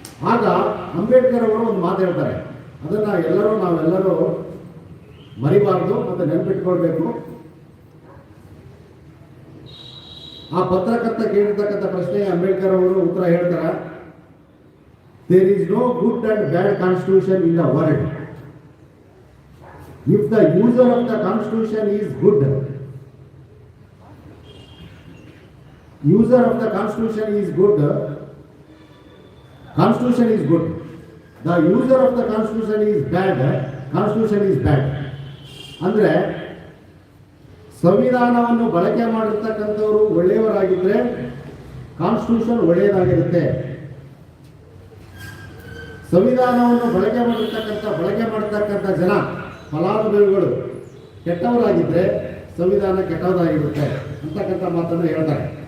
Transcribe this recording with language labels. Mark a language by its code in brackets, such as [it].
[kn] ಆಗ ಅಂಬೇಡ್ಕರ್ ಅವರು ಒಂದು ಮಾತು ಹೇಳ್ತಾರೆ, ಅದನ್ನು ನಾವೆಲ್ಲರೂ ಮರಿಬಾರ್ದು ಮತ್ತು ನೆನಪಿಟ್ಕೊಳ್ಬೇಕು. ಆ ಪತ್ರಕರ್ತ ಕೇಳಿರ್ತಕ್ಕಂಥ ಪ್ರಶ್ನೆ ಅಂಬೇಡ್ಕರ್ ಅವರು ಉತ್ತರ ಹೇಳ್ತಾರೆ, [en] There is no good and bad constitution in the world. If the user of the constitution is good, user of the constitution is good, constitution is good. The user of the constitution is bad, constitution is bad. [kn] ಅಂದ್ರೆ ಸಂವಿಧಾನವನ್ನು ಬಳಕೆ ಮಾಡಿರ್ತಕ್ಕಂಥವರು ಒಳ್ಳೆಯವರಾಗಿದ್ದರೆ constitution ಒಳ್ಳೆಯದಾಗಿರುತ್ತೆ. ಸಂವಿಧಾನವನ್ನು ಬಳಕೆ ಮಾಡತಕ್ಕಂಥ ಜನ ಫಲಾನುಭವಿಗಳು ಕೆಟ್ಟವರಾಗಿದ್ದರೆ ಸಂವಿಧಾನ ಕೆಟ್ಟದಾಗಿರುತ್ತೆ ಅಂತಕ್ಕಂಥ ಮಾತನ್ನು ಹೇಳ್ತಾರೆ.